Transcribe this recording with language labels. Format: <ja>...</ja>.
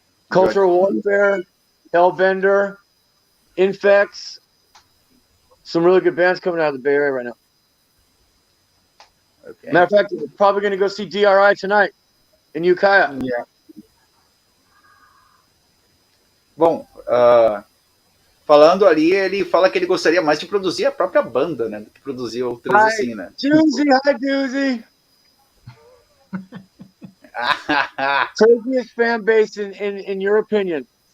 <en>Cultural Warfare, Hellbender, Infects. Some really good bands coming out of the Bay Area right now. Okay. Matter of fact, we're probably going to go see DRI tonight in Ukiah. Yeah.</en> <pt>Bom, falando ali, ele fala que ele gostaria mais de produzir a própria banda, né? Do que produzir outras assim, né?</pt> <en>Hi, Doozy. Craziest fan base in your opinion?</en>